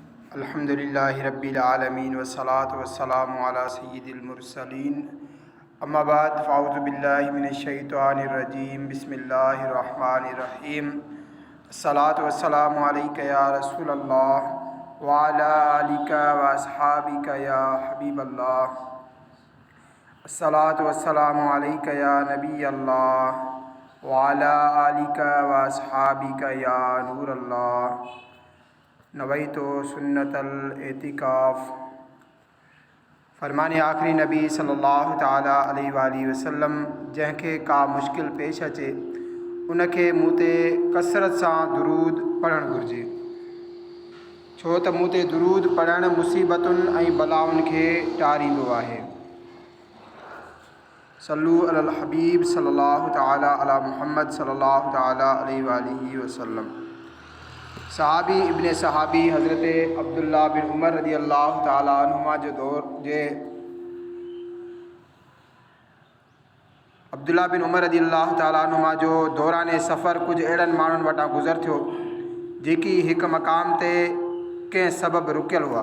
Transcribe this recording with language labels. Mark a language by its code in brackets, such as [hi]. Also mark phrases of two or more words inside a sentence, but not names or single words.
[ar] الحمد لله رب العالمين والصلاة والسلام على سيد المرسلين أما بعد فأعوذ بالله من الشيطان الرجيم بسم الله الرحمن الرحيم الصلاة والسلام عليك يا رسول الله وعلى آلك وأصحابك يا حبيب الله الصلاة والسلام عليك يا نبي الله وعلى آلك وأصحابك يا نور الله نويت سنة الاعتكاف. [sd] फरमाने आखिरी नबी [ar] صلى الله تعالى عليه وسلم [sd] जंहिंखे का मुश्किल पेश अचे उनखे मूं ते कसरत सां दुरूद पढ़णु घुरिजे, छो त मूं ते दुरूद पढ़णु मुसीबतुनि ऐं बलाउनि खे टारींदो आहे। [ar] صلوا على الحبيب صلى الله تعالى على محمد صلى الله تعالى عليه وسلم. [sd] सहाबी इब्ने सहाबी हज़रत अब्दुल्ला बिन उमर [ar] رضي الله تعالى عنهما [sd] जो दौर जे अब्दुल्ला बिन उमर [ar] رضي الله تعالى عنهما [sd] जो दौरान सफ़र कुछ अहिड़नि माण्हुनि वटां गुज़र थियो जेकी हिकु मक़ाम ते कंहिं सबबु रुकियल हुआ।